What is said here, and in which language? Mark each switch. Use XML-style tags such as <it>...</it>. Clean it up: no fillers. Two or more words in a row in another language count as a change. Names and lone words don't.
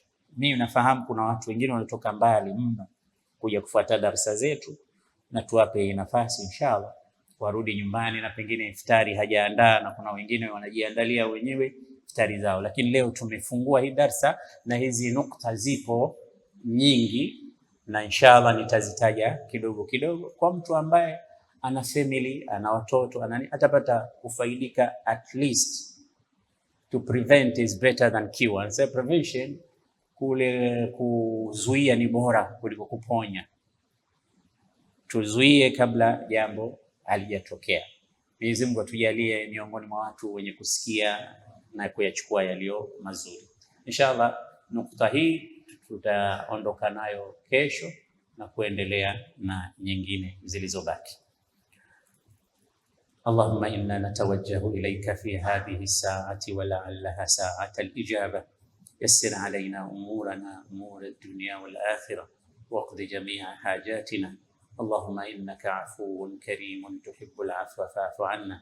<sw>Mimi nafahamu kuna watu wengine wanatoka mbali mno kuja kufuata darasa zetu, na tuwape nafasi inshallah warudi nyumbani, na pengine iftari hajaandaa, na kuna wengine wanajiandalia wenyewe iftari zao. Lakini leo tumefungua hii darasa na hizi nukta zipo nyingi, na inshallah nitazitaja kidogo kidogo. Kwa mtu ambaye ana family, ana watoto, atapata kufaidika.</sw> <en>At least to prevent is better than cure. And say prevention,</en> <sw>kule kuzuia ni bora kuliko kuponya. Tuzuie kabla jambo halijatokea. Mwenyezi Mungu atujalie miongoni mwa watu wenye kusikia na kuyachukua yaliyo mazuri. Inshallah nukta hii tutaondoka nayo kesho na kuendelea na nyingine zilizobaki.</sw> <ar>اللهم إنا نتوجه إليك في هذه الساعة ولعلها ساعة الإجابة. يسر علينا أمورنا، أمور الدنيا والآخرة، واقض جميع حاجاتنا. اللهم إنك عفو كريم تحب العفو فاعف عنا.</ar>